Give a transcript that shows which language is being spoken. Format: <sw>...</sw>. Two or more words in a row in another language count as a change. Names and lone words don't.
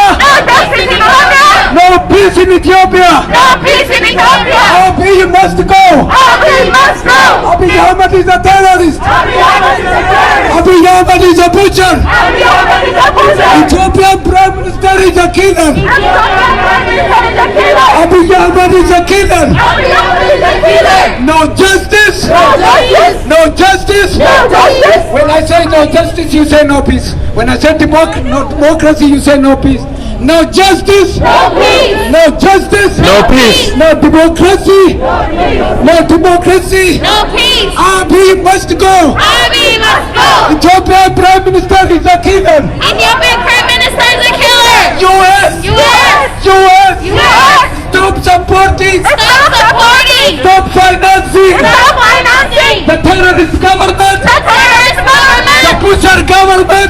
<en>No peace in Ethiopia. Abiy must go. Abiy Ahmed is a terrorist. Abiy Ahmed is a butcher. Ethiopian Prime Minister is a killer. Abiy Ahmed is a killer. No justice. No justice. When I say no justice, you say no peace. When I say democracy, you say no peace. No justice. No peace. No justice. No peace. No democracy. No democracy. No peace. Abiy must go. Abiy must go. Ethiopian Prime Minister is a killer. Ethiopian Prime Minister is a killer. US. Stop supporting. Stop financing. The terrorist government. The butcher government.</en>